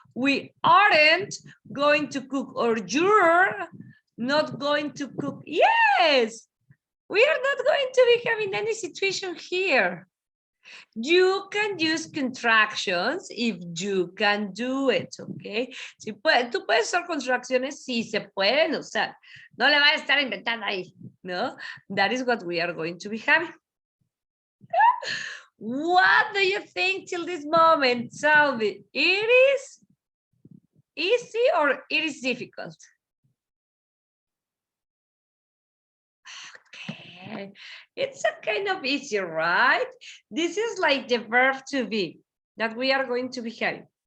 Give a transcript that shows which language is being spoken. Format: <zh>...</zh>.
<en>We aren't going to cook, or you're not going to cook. Yes, we are not going to be having any situation here. You can use contractions if you can do it, okay?</en> <es>Si puede, tú puedes usar contracciones si se pueden usar. No le vas a estar inventando ahí, ¿no?</es> <en>That is what we are going to be having. What do you think till this moment? Tell me, it is easy or it is difficult? Okay, it's a kind of easy, right? This is like the verb to be that we are going to be having.</en>